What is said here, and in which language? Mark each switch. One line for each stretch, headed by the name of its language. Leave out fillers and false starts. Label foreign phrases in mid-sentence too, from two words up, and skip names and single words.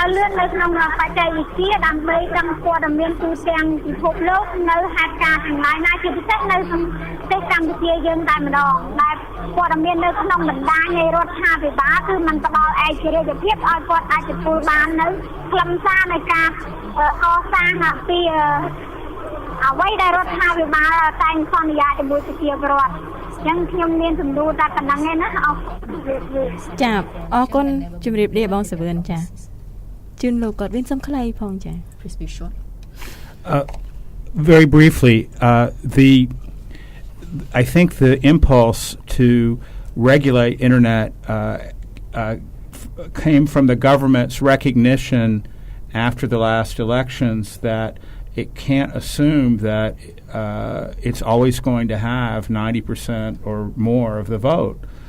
Khmer: លឿននៅក្នុងបច្ចេកវិទ្យាដើម្បីដឹងព័ត៌មានទូទាំងពិភពលោកនៅហេតុការណ៍ទាំងឡាយណាជាពិសេសនៅក្នុងប្រទេសកម្ពុជាយើងតែម្ដងដែលព័ត៌មាននៅក្នុងបណ្ដាញនៃរដ្ឋាភិបាលគឺมันផ្ដល់ឯករាជ្យភាពឲ្យគាត់អាចទទួលបាននៅខ្លឹមសារនៃការកសាងពីអ្វីដែលរដ្ឋាភិបាលតែងសន្យាជាមួយប្រជាពលរដ្ឋចឹងខ្ញុំមានសំណួរតែប៉ុណ្ណឹងឯណាអរ ចាអរគុណជំរាបលាបងសាវឿនចាជឿនលោកគាត់វិញសំខ្លីផងចា
English: Please be short. Very briefly, I think the impulse to regulate internet came from the government's recognition after the last elections that it can't assume that it's always going to have 90% or more of the vote.